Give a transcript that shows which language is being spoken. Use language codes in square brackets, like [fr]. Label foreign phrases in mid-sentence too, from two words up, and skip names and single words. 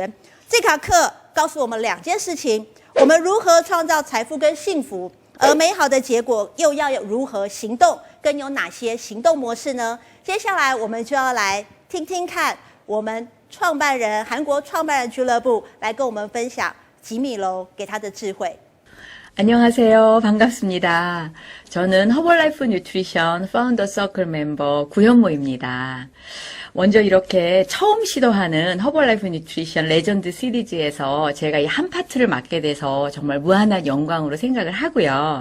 [zh] 这堂课告诉我们2件事情：我们如何创造财富跟幸福。而美好的结果又要如何行动，跟有哪些行动模式呢？接下来我们就要来听听看我们创办人韩国创办人俱乐部来跟我们分享吉米楼给他的智慧。 [ko] 안녕하세요. 반갑습니다. 저는 허벌라이프 뉴트리션 파운더 서클 멤버 구현모입니다. 먼저 이렇게 처음 시도하는 허벌라이프 뉴트리션 레전드 시리즈에서 제가 이 한 파트를 맡게 돼서 정말 무한한 영광으로 생각을 하고요.